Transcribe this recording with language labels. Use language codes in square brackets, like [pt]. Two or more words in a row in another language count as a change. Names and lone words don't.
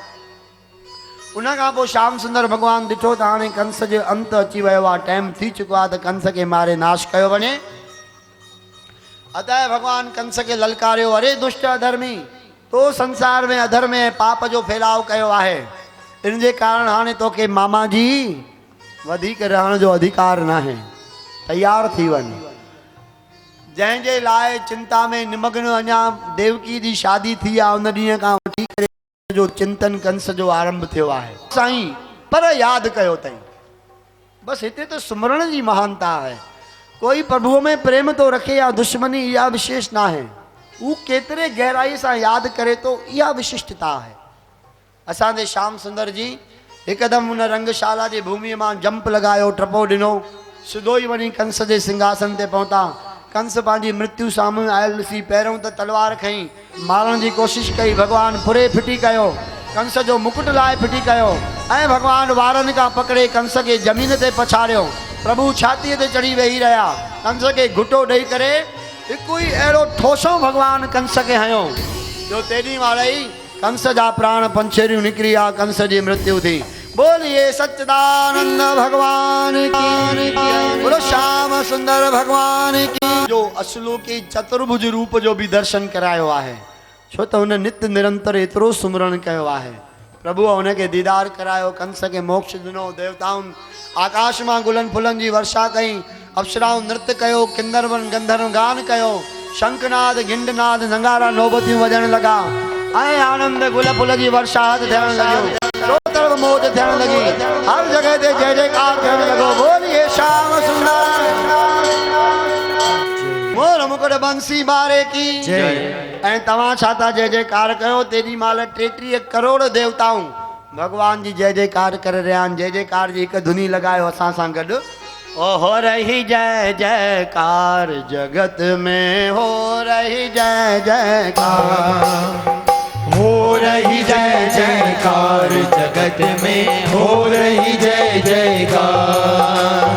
[sd] उनखां पोइ श्याम सुंदर भगवान ॾिठो त हाणे कंस जो अंत अची वियो आहे, टाइम थी चुको आहे त कंस खे मारे नाश कयो वञे। अतः भगवान कंस खे ललकारियो, अरे दुष्ट अधर्मी, तो संसार में अधर्म ऐं पाप जो फैलाव कयो आहे, इन जे कारण हाणे तोखे मामा जी वधीक रहण जो अधिकार न आहे, तैयार थी वञ। जंहिंजे लाइ चिंता में निमग्न अञा देवकी जी शादी थी आहे, उन ॾींहं खां वठी करे जो चिंतन कंस जो आरंभ थियो आहे। साईं पर यादि कयो अथई, बस हिते तो सुमरण जी महानता है। कोई प्रभुअ में प्रेम तो रखे या दुश्मनी, इहा विशेष ना है। वो केतरे गहराई सां यादि करे तो, इहा विशिष्टता है। असांजे श्याम सुंदर जी हिकदम उन रंगशाला जी भूमि में जंप लगायो, टपो ॾिनो, सिधो ही वञी कंस जे सिंहासन ते पहुता। कंस पंहिंजी मृत्यु साम्हूं आयल ॾिसी पहिरियों त तलवार खई, मारण जी कोशिश कई, भगवान फुरे फिटी कयो, कंस जो मुकुट लाए फिटी कयो ऐं भगवान वारनि खां पकड़े कंस खे ज़मीन ते पछाड़ियो। प्रभु छातीअ ते चढ़ी वेही रहिया, कंस खे घुटो ॾेई करे हिकु ई अहिड़ो ठोसो भगवान कंस खे हयो जो तेॾी महिल ई कंस जा प्राण पंछेरियूं निकिरी आ, कंस जी मृत्यु थी। [hi] बोलिए सच्चिदानंद भगवान की, बोलो श्याम सुंदर भगवान की। [sd] जो असलो के चतुर्भुज रूप जो भी दर्शन करायो आहे, छो तो उन नित्य निरंतर एतरो सुमरण कयो आहे। प्रभु उनके दीदार करायो, कंस के मोक्ष दिनो, देवताउन आकाश मां गुलन फुलन जी वर्षा कई, अप्सराओं नृत्य कयो, किन्नरवन गंधर्व गान कयो, शंखनाद गिंडनाद नगारा नौबतियूं वजण लगा, ऐं आनंद गुल फुल जी वर्षा थियण लॻियो, तरफ मौज थियण लगी, हर जगह ते जय जयकार थियण लॻो। [hi] बोलिए श्याम सुंदर मोर मुकुट बंसी बारे की जय। [sd] ऐं तव्हां छा था जय जयकार कयो, तेॾी महिल 33 करोड़ देवताऊं भगवान जी जय जयकार करे रहिया आहिनि। जय जयकार जी हिकु धुनी लॻायो असां सां गॾु। [hi] ओ हो रही जय जयकार जगत में, हो रही जय जयकार, हो रही जय जयकार जगत में, हो रही जय जयकार,